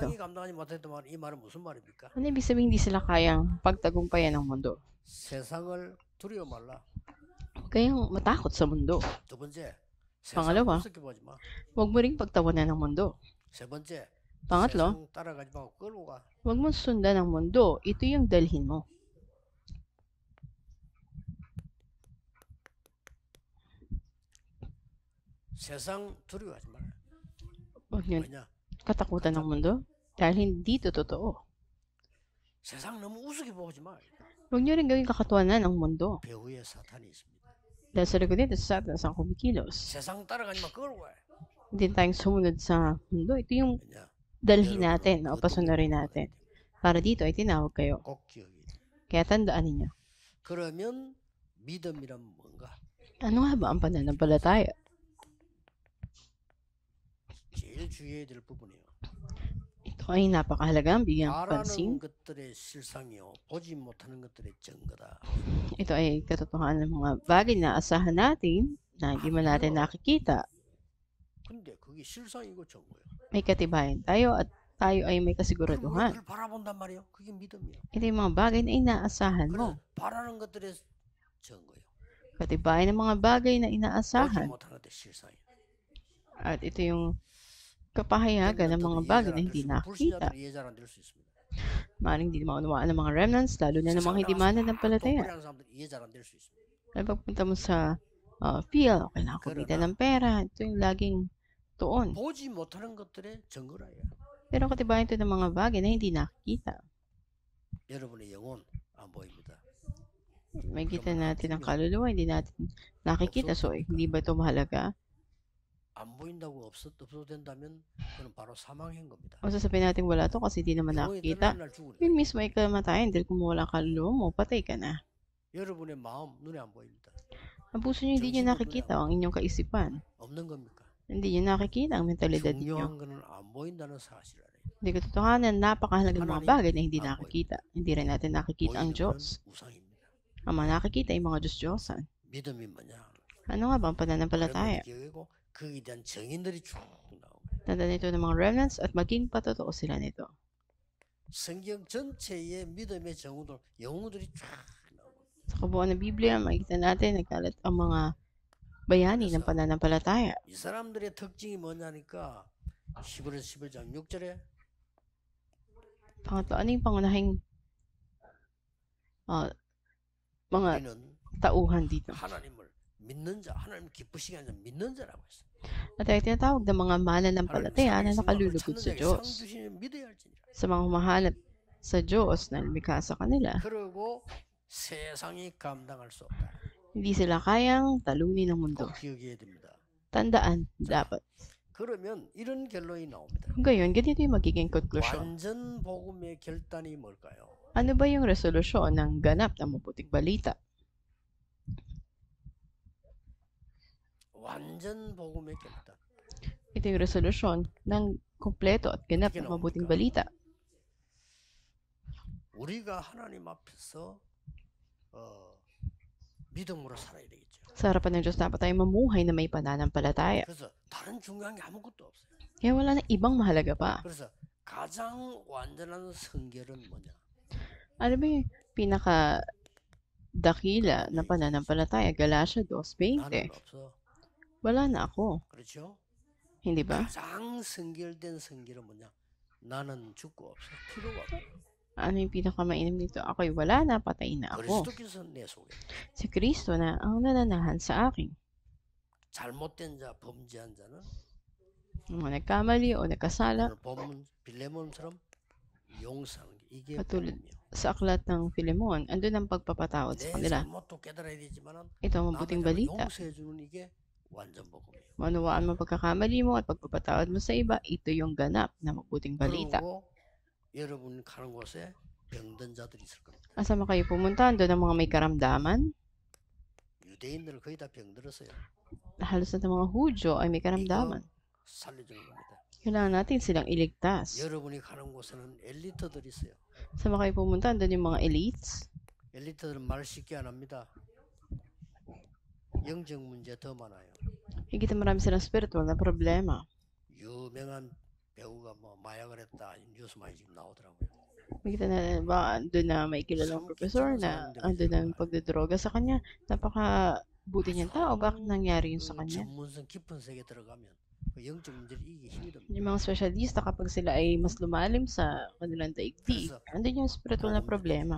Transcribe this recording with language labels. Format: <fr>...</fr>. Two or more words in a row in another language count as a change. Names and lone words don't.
<ko>세상이 감당하지 못했던 말, 이 말은 무슨 말입니까?</ko> <tl>Ano ibig sabihin hindi sila kayang pagtagumpayan ng mundo?</tl> <ko>세상을 두려워 말라.</ko> <tl>Huwag kayong matakot sa mundo.</tl> <ko>두 번째,</ko> <tl>Pangalawa,</tl> <ko>세상 보지 마.</ko> <tl>huwag mo ring pagtawanan ng mundo.</tl> <ko>세 번째,</ko> <tl>Pangatlo,</tl> <ko>세상 따라가지 말고 끌고 가.</ko> <tl>huwag mo sundan ng mundo. Ito yung dalhin mo.</tl> <ko>세상 두려워하지 마라.</ko> <tl>Huwag niyo</tl> <ko>왜냐?</ko> <tl>katakutan ng mundo dahil hindi ito totoo.</tl> <ko>세상 너무 우습게 보지 마.</ko> <tl>Huwag niyo rin gawing kakatuwanan ng mundo.</tl> <ko>배후에 사탄이 있습니다.</ko> <tl>Dahil sa likod nito, sa Satan ang kumikilos.</tl> <ko>세상 따라가지 마. 끌고 가.</ko> <tl>Hindi tayong sumunod sa mundo. Ito yung</tl> <ko>왜냐?</ko> <tl>dalhin natin o pasunurin natin. Para dito ay tinawag kayo.</tl> <ko>꼭 기억이.</ko> <tl>Kaya tandaan ninyo.</tl> <ko>그러면 믿음이란 뭔가?</ko> <tl>Ano nga ba ang pananampalataya?</tl> <ko>제일 주의해야 될 부분이에요.</ko> <tl>Ito ay napakahalagang bigyang</tl> <ko>바라는</ko> <tl>pansin.</tl> <ko>것들의 실상이요. 보지 못하는 것들의 증거다.</ko> <tl>Ito ay katotohanan ng mga bagay na asahan natin na hindi man natin nakikita.</tl> <ko>근데 그게 실상이고 증거예요.</ko> <tl>May katibayan tayo at tayo ay may</tl> <ko>그럼</ko> <tl>kasiguraduhan.</tl> <ko>그걸 바라본단 말이에요. 그게 믿음이에요.</ko> <tl>Ito yung mga bagay na inaasahan</tl> <ko>그래,</ko> <tl>mo.</tl> <ko>바라는 것들의 증거예요.</ko> <tl>Katibayan ng mga bagay na</tl> <ko>보지</ko> <tl>inaasahan.</tl> <ko>못하는 것들의 실상이에요.</ko> <tl>At ito yung kapahayagan ng mga bagay na hindi nakikita.</tl> <ko>불신자들이 이해를 안 될 수 있습니다.</ko> <tl>Maaaring hindi maunawaan ng mga remnants, lalo na ng mga hindi mananampalataya.</tl> <ko>똑바로 하는 사람들이 이해 잘 안 될 수 있습니다.</ko> <tl>Kaya pagpunta mo sa field, kailangan kumita ng pera. Ito yung laging tuon.</tl> <ko>보지 못하는 것들의 증거라요.</ko> <tl>Pero katibayan ito ng mga bagay na hindi nakikita.</tl> <ko>여러분의 영혼 안 보입니다.</ko> <tl>May kita natin ang kaluluwa, hindi natin nakikita. So, hindi ba ito mahalaga?</tl> <ko>안 보인다고 없어도 된다면 그는 바로 사망인 겁니다.</ko> <tl>O sasabihin natin wala to kasi di naman</tl> <ko>영혼이</ko> <tl>nakikita.</tl> <ko>떠나는 날 죽으니까.</ko> <tl>Yun mismo ay kamatayan dahil kung wala ka kaluluwa mo, patay ka na.</tl> <ko>여러분의 마음 눈에 안 보입니다.</ko> <tl>Ang puso niyo hindi niyo</tl> <ko>정신도 눈에</ko> <tl>nakikita ang inyong kaisipan.</tl> <ko>없는 겁니까?</ko> <tl>Hindi niyo nakikita ang mentalidad niyo.</tl> <ko>중요한 거는 안 보인다는 사실이에요.</ko> <tl>Hindi katotohanan, napakahalagang mga</tl> <ko>하나님</ko> <tl>bagay na hindi</tl> <ko>안</ko> <tl>nakikita. Hindi rin natin nakikita ang</tl> <ko>보이는</ko> <tl>Diyos.</tl> <ko>건 우상입니다.</ko> <tl>Ang mga nakikita ay mga Diyos-Diyosan.</tl> <ko>믿음이 뭐냐?</ko> <tl>Ano nga ba ang pananampalataya?</tl> <ko>기억이고 거기에 대한 증인들이 쭉 나옵니다.</ko> <tl>Tanda nito ng mga remnants at maging patotoo sila nito.</tl> <ko>성경 전체의 믿음의 영웅들이 쫙 나옵니다.</ko> <tl>Sa kabuuan ng Biblia, makikita natin nagkalat ang mga bayani ng pananampalataya.</tl> <ko>이 사람들의 특징이 뭐냐니까 11월 11장 6절에</ko> <tl>Pangatlo, ano yung pangunahing mga</tl> <ko>우리는</ko> <tl>tauhan dito?</tl> <ko>하나님을 믿는 자, 하나님 기쁘시게 하는 자, 믿는 자라고 했어요.</ko> <tl>At ay tinatawag ng mga mananampalataya na nakalulugod sa</tl> <ko>상</ko> <tl>Diyos.</tl> <ko>주시는 믿어야 할지니라.</ko> <tl>Sa mga humahanap sa Diyos na lumikha sa kanila.</tl> <ko>그리고 세상이 감당할 수 없다.</ko> <tl>Hindi sila kayang talunin ng mundo.</tl> <ko>꼭 기억해야 됩니다.</ko> <tl>Tandaan, dapat.</tl> <ko>그러면 이런 결론이 나옵니다.</ko> <tl>Kung gayon, ganito yung magiging konklusyon.</tl> <ko>완전 복음의 결단이 뭘까요?</ko> <tl>Ano ba yung resolusyon ng ganap na mabuting balita?</tl> <ko>완전 복음의 결단.</ko> <tl>Ito yung resolusyon ng kumpleto at ganap na mabuting balita.</tl> <ko>우리가 하나님 앞에서 믿음으로 살아야 되겠죠.</ko> <tl>Sa harapan ng Diyos, dapat tayo mamuhay na may pananampalataya.</tl> <ko>그래서 다른 중요한 게 아무것도 없어요.</ko> <tl>Kaya wala na ibang mahalaga pa.</tl> <ko>그래서 가장 완전한 성결은 뭐냐?</ko> <tl>Ano ba yung pinaka-dakila na pananampalataya? Galatia 2:20.</tl> <ko>나는 없어.</ko> <tl>Wala na ako.</tl> <ko>그렇죠?</ko> <tl>Hindi ba?</tl> <ko>가장 성결된 성결은 뭐냐? 나는 죽고 없어. 필요가 없어.</ko> <tl>Ano yung pinakamainam nito? Ako'y wala na, patay na ako.</tl> <ko>그리스도께서 내 속에</ko> <tl>Si Kristo na ang nananahan sa akin.</tl> <ko>잘못된 자, 범죄한 자는</ko> <tl>Yung mga nagkamali o nagkasala,</tl> <ko>오늘 본문 빌레몬처럼 용서하는 게 이게</ko> <tl>Katulad</tl> <ko>복음이에요.</ko> <tl>sa aklat ng Filemon, andun ang pagpapatawad sa</tl> <ko>내</ko> <tl>kanila.</tl> <ko>잘못도 깨달아야 되지만은</ko> <tl>Ito ang</tl> <ko>남의</ko> <tl>mabuting</tl> <ko>잘못</ko> <tl>balita.</tl> <ko>용서해 주는 이게 완전 복음이에요.</ko> <tl>Maunawaan mo ang pagkakamali mo at pagpapatawad mo sa iba, ito yung ganap na mabuting balita.</tl> <ko>그리고 여러분 가는 곳에 병든 자들이 있을 겁니다.</ko> <tl>Asama kayo pumunta, andun ang mga may karamdaman.</tl> <ko>유대인들 거의 다 병들었어요.</ko> <tl>Halos na ng mga Hudyo ay may</tl> <ko>이거</ko> <tl>karamdaman.</tl> <ko>살려주는 겁니다.</ko> <tl>Kailangan natin silang iligtas.</tl> <ko>여러분이 가는 곳에는 엘리트들이 있어요.</ko> <tl>Asama kayo pumunta, andun yung mga elites.</tl> <ko>엘리트들은 말 쉽게 안 합니다. 영적 문제 더 많아요.</ko> <tl>Higit na marami silang spiritual na problema.</tl> <ko>유명한 배우가 뭐 마약을 했다 뉴스 많이 지금 나오더라고요.</ko> <tl>Makita na ba, andun na may kilalang professor na andun ang pagdodroga sa kanya. Napaka-buti niyang tao, bakit nangyari yun sa</tl> <ko>그</ko> <tl>kanya?</tl> <ko>전문성 깊은 세계 들어가면 그 영적 문제를 이기기 힘이 듭니다.</ko> <tl>Yung mga specialista, kapag sila ay mas lumalim sa kanilang daigdig, andun yung spiritual na problema.</tl>